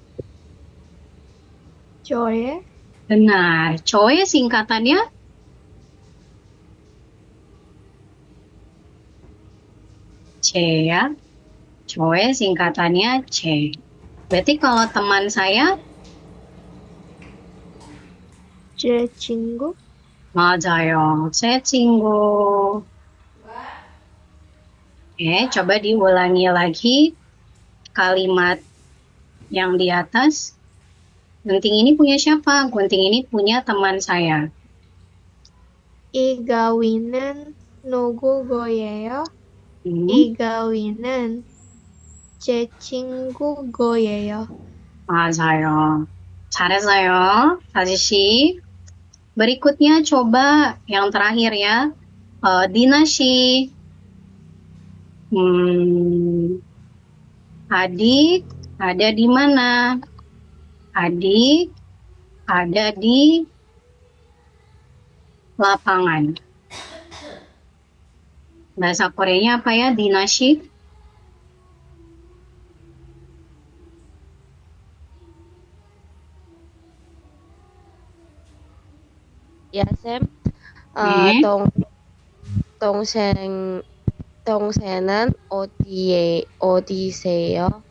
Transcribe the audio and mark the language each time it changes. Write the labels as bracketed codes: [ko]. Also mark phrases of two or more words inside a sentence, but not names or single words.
[ko] 저의 [id] benar. Choe singkatannya? C ya. Choe singkatannya C. Berarti kalau teman saya? [ko] 제 친구, 맞아요. 제 친구. [id] Coba diulangi lagi kalimat yang di atas. Gunting ini punya siapa? Gunting ini punya teman saya. [ko] 이 가위는 누구 거예요? Hmm, 이 가위는 제 친구 거예요. 맞아요. 잘했어요, 아저씨. [id] Berikutnya coba yang terakhir ya. Dina Shi. Adik ada di mana? Adik ada di lapangan. Bahasa Koreanya apa ya, Dina Shi? [ko] 야, 쌤. 네. 동생은 어디세요?